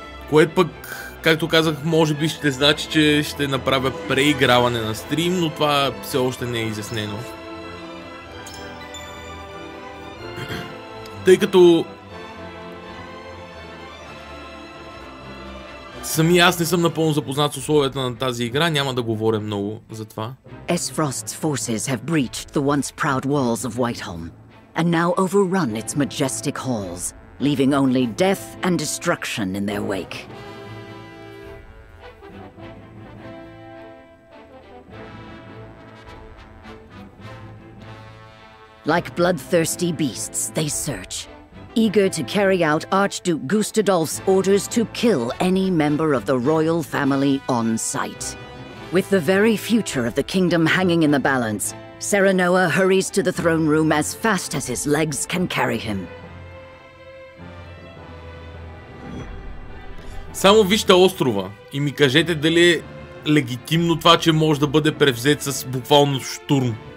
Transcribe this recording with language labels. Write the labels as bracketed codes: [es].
[bg] Което пък, както казах, може би ще значи, че ще направя преиграване на стрим, но това все още не е изяснено. Тъй като сами аз не съм напълно запознат с условията на тази игра, няма да говоря много за това. [en] Esfrost's forces have breached the once proud walls of Whiteholm, and now overrun its majestic halls, leaving only death and destruction in their wake. Like bloodthirsty beasts, they search, eager to carry out Archduke Gustadolf's orders to kill any member of the royal family on sight. With the very future of the kingdom hanging in the balance, Serenoa hurries to the throne room as fast as his legs can carry him. [bg] Само вижте острова и ми кажете дали е легитимно това, че може да бъде превзет с буквално штурм.